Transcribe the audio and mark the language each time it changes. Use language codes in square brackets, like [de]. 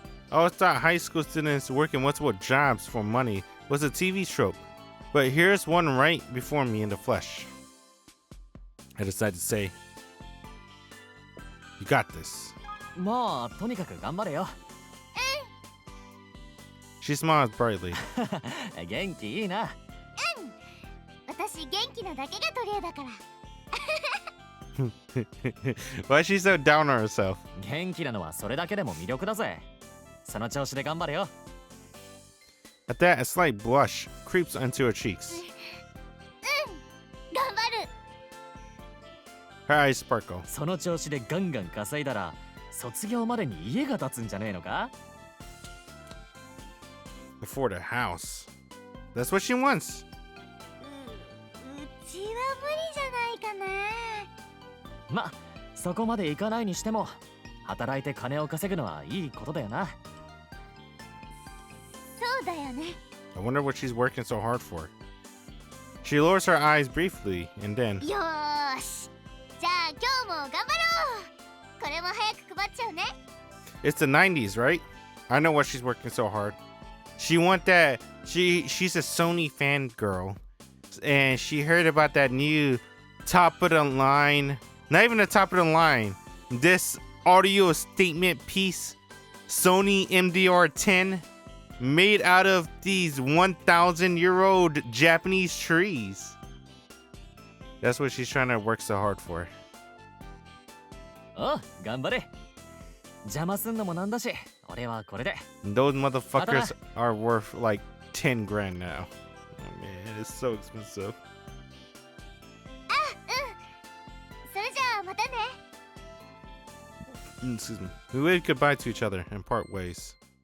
[en] I always thought high school students working multiple jobs for money was a TV trope, but here's one right before me in the flesh. I decided to say, "You got this." [ja] まあとにかく頑張れよ。 [en] She smiles brightly. [ja] 元気いいな。私元気なだけが取り柄だから。 [en] Why is she so down on herself? [ja] 元気なのはそれだけでも魅力だぜ。その調子で頑張れよ。 [en] At that, a slight blush creeps onto her cheeks. [ja] 頑張る。 [en] Her eyes sparkle. [ja] その調子でガンガン稼いだら卒業までに家が建つんじゃねえのか？ [en] Before the house. That's what she wants. [ja] うちは無理じゃないかな。ま、そこまでいかないにしても働いて金を稼ぐのはいいことだよな。だよね。 [en] I wonder what she's working so hard for. She lowers her eyes briefly and then [ja] よーし、じゃあ今日も頑張ろう。これも早く配っちゃうね。 [en] it's the 90s, right? I know why she's working so hard. She want that she's a Sony fangirl. And she heard about that new top of the line, not even the top of the line, this audio statement piece, Sony MDR10, made out of these 1,000-year-old Japanese trees. That's what she's trying to work so hard for. [ja] おう、頑張れ。邪魔すんのもなんだし、俺はこれで。 [en] Those motherfuckers are worth like 10 grand now. Oh man, it's so expensive. [ja] それじゃあまたね。 [en] Excuse me. We waved goodbye to each other and part ways.